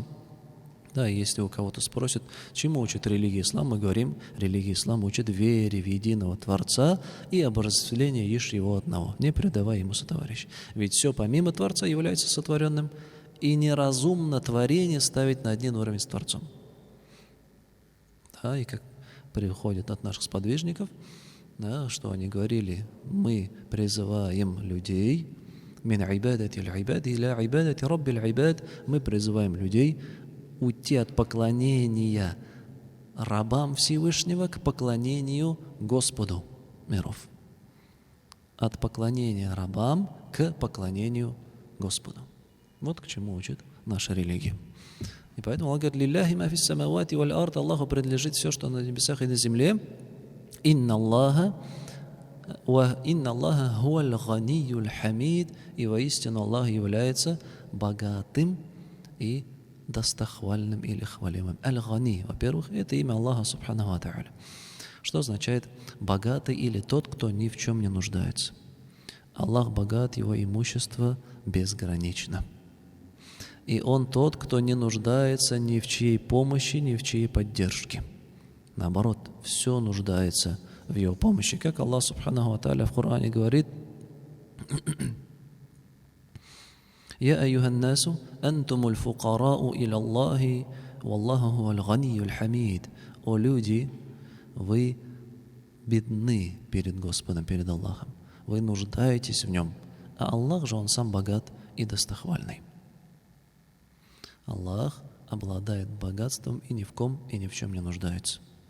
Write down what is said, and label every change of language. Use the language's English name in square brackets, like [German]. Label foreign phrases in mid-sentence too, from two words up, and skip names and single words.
[Russian] Да, если у кого-то спросят, чему учит религия ислам, мы говорим, религия ислам учит вере в единого Творца и обожествлению лишь Его одного, не предавая Ему сотоварища. Ведь все помимо Творца является сотворенным, и неразумно творение ставить на один уровень с Творцом. Да, и как приходит от наших сподвижников, да, что они говорили, мы призываем людей, [Arabic] من عبادة العباد إلى عبادة رب العباد, [Russian] мы призываем людей уйти от поклонения рабам Всевышнего к поклонению Господу миров. От поклонения рабам к поклонению Господу. Вот к чему учит наша религия. И поэтому Allah говорит, [Arabic] «لله ما في السماوات والأرض», [Russian] Аллаху принадлежит все, что на небесах и на земле. [Arabic] «إن الله هو الغني الحميد», [Russian] и воистину Аллах является богатым и достохвальным или хвалимым. Аль-Гани, во-первых, это имя Аллаха [Arabic] سبحانه وتعالى, [Russian] что означает богатый или тот, кто ни в чем не нуждается. Аллах богат, Его имущество безгранично. И Он тот, кто не нуждается ни в чьей помощи, ни в чьей поддержке. Наоборот, все нуждается в Его помощи. [Arabic] Как الله سبحانه وتعالى [Russian] в Коране говорит, [Arabic] «يا أيها الناس أنتم الفقراء إلى الله والله هو الغني الحميد». [Russian] О люди, вы бедны перед Господом, перед Аллахом. Вы нуждаетесь в Нем. А Аллах же, Он сам богат и достохвальный. Аллах обладает богатством и ни в ком и ни в чем не нуждается.